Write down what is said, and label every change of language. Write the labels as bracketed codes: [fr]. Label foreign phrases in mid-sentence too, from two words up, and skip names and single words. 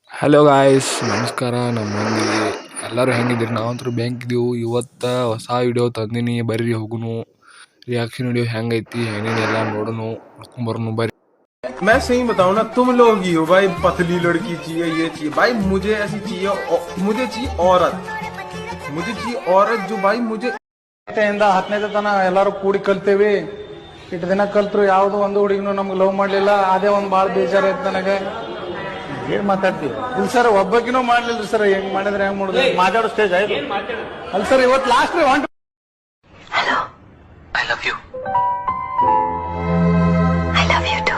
[kn] ಹಲೋ ಗಾಯ್ಸ್, ನಮಸ್ಕಾರ. ನಮ್ಮ ಮಂದಿ ಎಲ್ಲರೂ ಹೆಂಗಿದ್ದೀರಿ? ನಾವಂತೂ ಬ್ಯಾಂಕ್ ಇದ್ದೀವಿ. ಇವತ್ತು ಹೊಸ ವಿಡಿಯೋ ತಂದೀನಿ, ಬರ್ರಿ ಹೋಗುನು. [en] reaction video [kn] ಹೆಂಗೈತಿ ಏನೇನೆಲ್ಲ ನೋಡೋನು, ನೋಡ್ಕೊಂಬರೋನು ಬರ್ರಿ. [hi] मैं सही बताऊं ना, तुम लोग ही हो भाई। पतली लड़की चाहिए, ये चाहिए भाई, मुझे ऐसी चाहिए। मुझे चाहिए औरत, मुझे चाहिए औरत जो भाई मुझे [kn] 10ನೇ ತನ ಎಲ್ಲಾರು ಕೂಡಿ ಕಲ್ತೇವಿ. ಇಟ್ಟು ದಿನ ಕಲ್ತ್ರು ಯಾವ್ದು ಒಂದು ಹುಡುಗಿನೂ ನಮ್ಗೆ ಲವ್ ಮಾಡ್ಲಿಲ್ಲ. ಅದೇ ಒಂದ್ ಬಾಳ ಬೇಜಾರೈತ್ ನನಗೆ. ಏನ್ ಮಾತಾಡ್ತೀವಿ? ಇಲ್ಲ ಸರ್, ಒಬ್ಬಕಿನೂ ಮಾಡ್ಲಿಲ್ರಿ ಸರ್. ಹೆಂಗ್ ಮಾಡಿದ್ರೆ ಹೆಂಗ್ ಮಾಡುದು? ಮಾತಾಡೋ ಸ್ಟೇಜ್ ಆಯ್ತು ಅಲ್ಲ ಸರ್. ಇವತ್ತು ಲಾಸ್ಟ್ ರೀ. [en] Hello, I love you. I love you too.